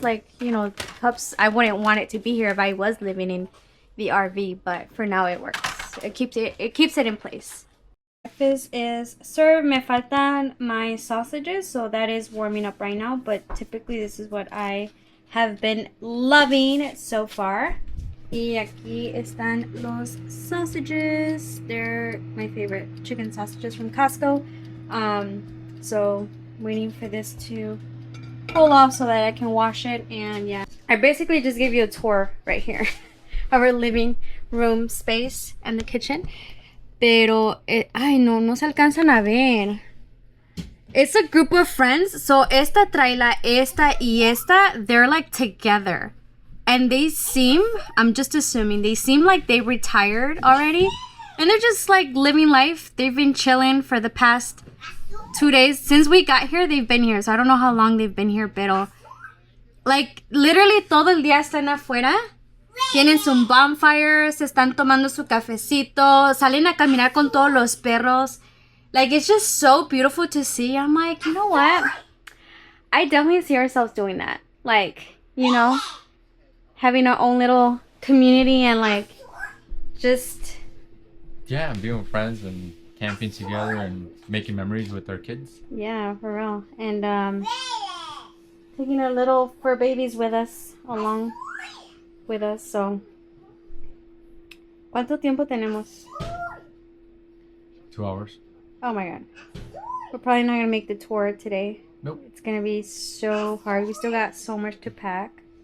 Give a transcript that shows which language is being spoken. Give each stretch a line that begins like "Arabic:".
English: Like, you know, cups, I wouldn't want it to be here if I was living in the RV, but for now it works. It keeps it in place. Breakfast is served.
Spanish: Me faltan
English: my sausages, so that is warming up right now, but typically this is what I have been loving so far.
Spanish: Y aquí están los sausages.
English: They're my favorite chicken sausages from Costco. So waiting for this to cool off so that I can wash it. And yeah, I basically just gave you a tour right here of our living room space and the kitchen.
Spanish: Pero, ay no se alcanzan a ver.
English: It's a group of friends.
Spanish: So esta traila, esta y esta,
English: they're like together. And they seem, I'm just assuming, they seem like they retired already. And they're just like living life. They've been chilling for the past 2 days. Since we got here, they've been here. So I don't know how long they've been here,
Spanish: pero
English: like literally
Spanish: todo el día están afuera. Tienen su bonfire, se están tomando su cafecito, salen a caminar con todos los perros.
English: Like, it's just so beautiful to see. I'm like, you know what? I definitely see ourselves doing that. Like, you know, having our own little community and like just, Yeah, being with friends and camping together and making memories with our kids. yeah, for real. And taking our little fur babies with us along with us.
Spanish: So, ¿cuánto tiempo tenemos?
English: 2 hours. Oh my god. We're probably not gonna make the tour today. Nope. It's gonna be so hard. We still got so much to pack.